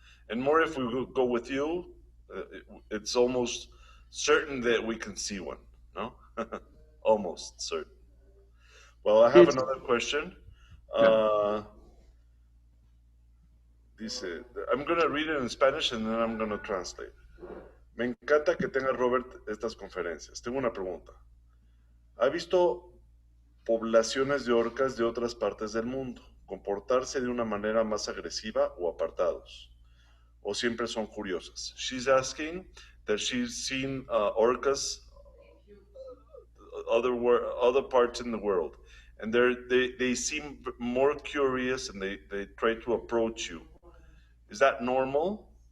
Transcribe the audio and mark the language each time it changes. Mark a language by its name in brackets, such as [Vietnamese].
[English] And more if we go with you, it's almost certain that we can see one, no? Almost certain. Well, I have another question. [Spanish] Dice, [English] I'm going to read it in Spanish and then I'm going to translate. [Spanish] Me encanta que tenga Robert estas conferencias. Tengo una pregunta. ¿Ha visto poblaciones de orcas de otras partes del mundo comportarse de una manera más agresiva o apartados? ¿O siempre son curiosas? [English] She's asking that she's seen orcas other parts in the world, and they seem more curious, and they try to approach you. Is that normal?